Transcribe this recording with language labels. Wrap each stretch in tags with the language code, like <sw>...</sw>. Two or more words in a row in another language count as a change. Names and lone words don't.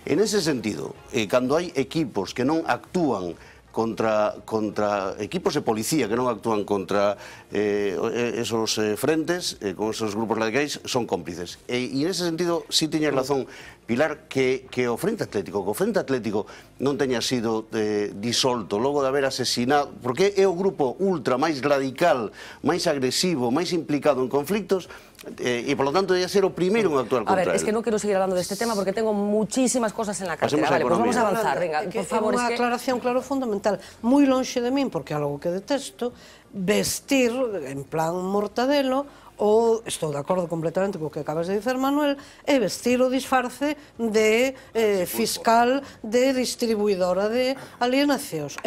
<gl>En ese sentido, cando hai equipos que non actúan contra equipos de policía que non actúan contra esos frentes, con esos grupos radicais, son cómplices. E nese sentido, sí tiña razón Pilar, que o Frente Atlético non teña sido disolto logo de haber asesinado, porque é o grupo ultra máis radical, máis agresivo, máis implicado en conflictos,</gl> <es>y por lo tanto</es> <gl>debe ser o primeiro en actuar contra él.</gl> <es>A ver, es que no quiero seguir hablando de este tema porque tengo muchísimas cosas en la cartera. Vale, pues vamos a avanzar, venga, por favor.</es> <gl>Unha aclaración, claro, fundamental, moi lonxe de min, porque é algo que detesto, vestir en plan Mortadelo, ou, estou de acordo completamente co que acabas de dizer, Manuel, é vestir o disfarce de fiscal de distribuidora de alienacións.</gl>